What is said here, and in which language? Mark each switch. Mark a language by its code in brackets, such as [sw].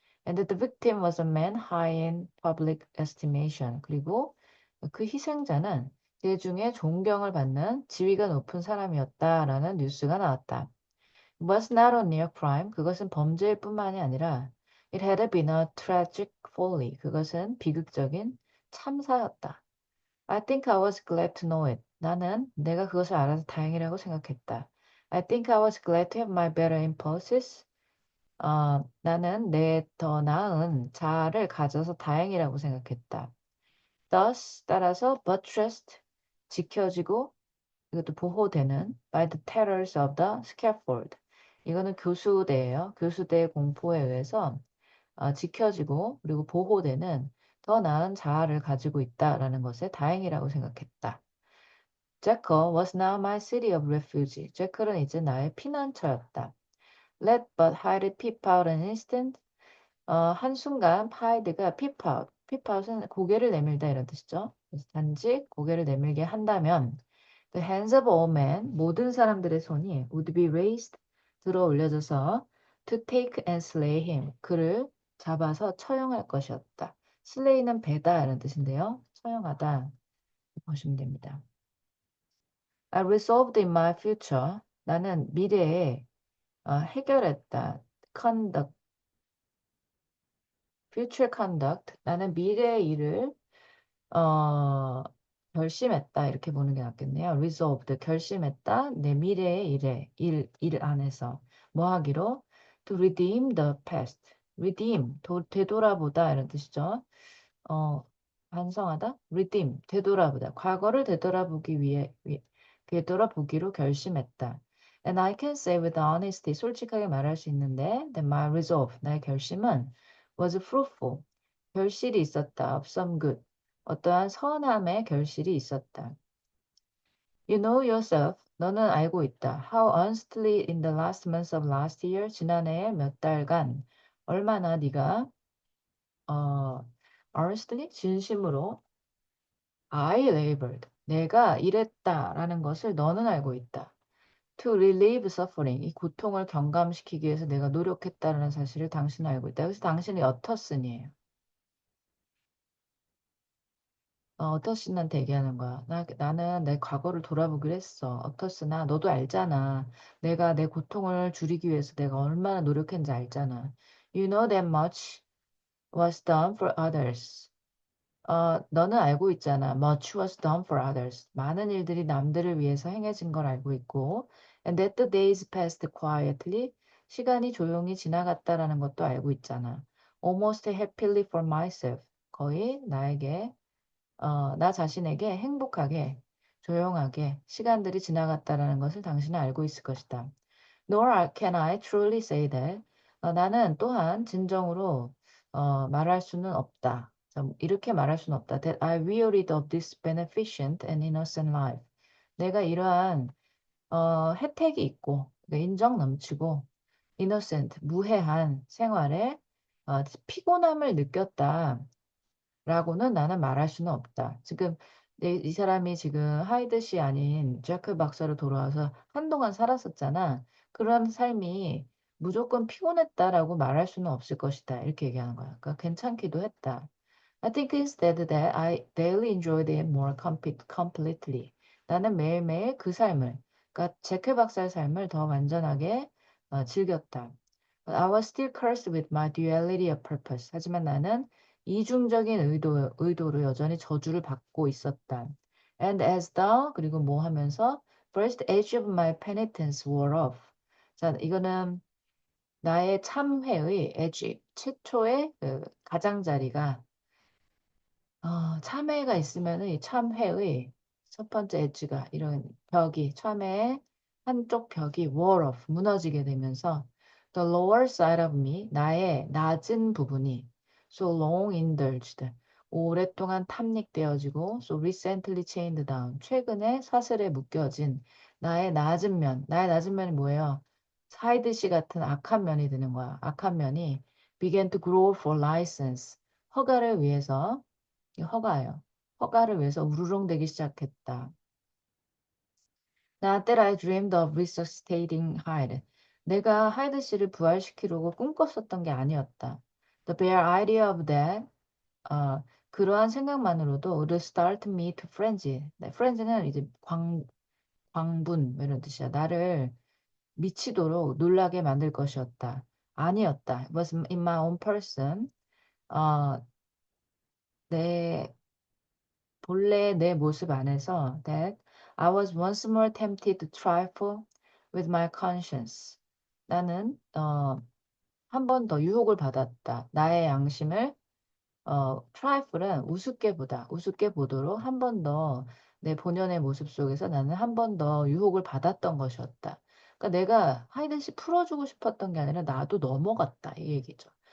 [en] And that the victim was a man high in public estimation. [ko] 그리고 그 희생자는 대중의 존경을 받는 지위가 높은 사람이었다라는 뉴스가 나왔다. [en] It was not only a crime. [ko] 그것은 범죄일 뿐만이 아니라 [en] it had been a tragic folly. [ko] 그것은 비극적인 참사였다. [en] I think I was glad to know it. [ko] 나는 내가 그것을 알아서 다행이라고 생각했다. [en] I think I was glad to have my better impulses. [ko] 나는 내 더 나은 자아를 가져서 다행이라고 생각했다. [en] Thus, [ko] 따라서 [en] buttressed, [ko] 지켜지고 이것도 보호되는 [en] by the terrors of the scaffold. [ko] 이거는 교수대예요. 교수대의 공포에 의해서 지켜지고 그리고 보호되는 더 나은 자아를 가지고 있다라는 것에 다행이라고 생각했다. [en] Jekyll was now my city of refuge. [ko] 제클은 이제 나의 피난처였다. [en] Let but hide peep out an instant. [ko] 한순간 하이드가 peep out. peep out은 고개를 내밀다 이런 뜻이죠. 그래서 단지 고개를 내밀게 한다면 [en] The hands of all men, [ko] 모든 사람들의 손이 [en] would be raised, [ko] 들어 올려져서 [en] to take and slay him, [ko] 그를 잡아서 처형할 것이었다. slay는 배다 이런 뜻인데요. 처형하다 보시면 됩니다. [en] I resolved in my future, [ko] 나는 미래에 해결했다. [en] conduct, future conduct, [ko] 나는 미래의 일을 어, 결심했다 이렇게 보는 게 낫겠네요. resolved 결심했다 내 미래의 일 안에서 뭐 하기로 [en] to redeem the past [ko] redeem 되돌아보다 이런 뜻이죠. 어, 반성하다 redeem 되돌아보다 과거를 되돌아보기 되돌아보기로 결심했다. [en] And I can say with honesty [ko] 솔직하게 말할 수 있는데 [en] that my resolve [ko] 나의 결심은 [en] was fruitful [ko] 결실이 있었다 [en] of some good [ko] 어떠한 선함의 결실이 있었다. [en] You know yourself. [ko] 너는 알고 있다. [en] How honestly in the last months of last year, [ko] 지난해의 몇 달간 얼마나 네가 어, [en] honestly [ko] 진심으로 [en] I labored. [ko] 내가 일했다라는 것을 너는 알고 있다. [en] To relieve suffering. [ko] 이 고통을 경감시키기 위해서 내가 노력했다라는 사실을 당신은 알고 있다. 그래서 당신이 어터슨이에요. 어터슨한테 얘기하는 거야. 나는 내 과거를 돌아보기로 했어. 어터슨아, 너도 알잖아. 내가 내 고통을 줄이기 위해서 내가 얼마나 노력했는지 알잖아. [en] You know that much was done for others. [ko] 너는 알고 있잖아. [en] Much was done for others. [ko] 많은 일들이 남들을 위해서 행해진 걸 알고 있고. [en] And that the days passed quietly. [ko] 시간이 조용히 지나갔다라는 것도 알고 있잖아. [en] Almost happily for myself. [ko] 거의 나에게 나 자신에게 행복하게, 조용하게 시간들이 지나갔다라는 것을 당신은 알고 있을 것이다. [en] Nor can I truly say that. [ko] 나는 또한 진정으로 말할 수는 없다. 자, 이렇게 말할 수는 없다. [en] That I wearied of this beneficent and innocent life. [ko] 내가 이러한 혜택이 있고 인정 넘치고 innocent 무해한 생활에 피곤함을 느꼈다. 라고는 나는 말할 수는 없다. 지금 이 사람이 지금 하이드 씨 아닌 제크 박사로 돌아와서 한동안 살았었잖아. 그런 삶이 무조건 피곤했다라고 말할 수는 없을 것이다. 이렇게 얘기하는 거야. 그러니까 괜찮기도 했다. [en] I think instead that I daily enjoyed it more completely. [ko] 나는 매일매일 그 삶을, 그러니까 제크 박사의 삶을 더 완전하게 즐겼다. [en] But I was still cursed with my duality of purpose. [ko] 하지만 나는 이중적인 의도로 여전히 저주를 받고 있었다. [en] And as thou, [ko] 그리고 뭐 하면서 [en] first edge of my penitence wore off. [ko] 자, 이거는 나의 참회의 edge, 최초의 그 가장자리가 참회가 있으면은 이 참회의 첫 번째 엣지가 이런 벽이 참회의 한쪽 벽이 [en] wall off [ko] 무너지게 되면서 [en] the lower side of me [ko] 나의 낮은 부분이 [en] so long indulged [ko] 오랫동안 탐닉되어지고 [en] so recently chained down [ko] 최근에 사슬에 묶여진 나의 낮은 면이 뭐예요? 사이드 씨 같은 악한 면이 되는 거야. 악한 면이 [en] began to grow for license [ko] 허가를 위해서 허가예요. 허가를 위해서 우르렁대기 시작했다. [en] Not that I dreamed of resuscitating Hyde. [ko] 내가 하이드 씨를 부활시키려고 꿈꿨었던 게 아니었다. [en] The bare idea of that, [ko] 그러한 생각만으로도 [en] would start me to frenzy. [ko] frenzy는 이제 광분 뭐 이런 뜻이야. 나를 미치도록 놀라게 만들 것이었다. 아니었다. [en] It was in my own person. [ko] 어, 내 본래 내 모습 안에서 [en] that I was once more tempted to trifle with my conscience. [ko] 나는 한 번 더 유혹을 받았다. 나의 양심을 trifle은 우습게 보도록 한 번 더 내 본연의 모습 속에서 나는 한 번 더 유혹을 받았던 것이었다. 그러니까 내가 하이든 씨 풀어주고 싶었던 게 아니라 나도 넘어갔다 이 얘기죠.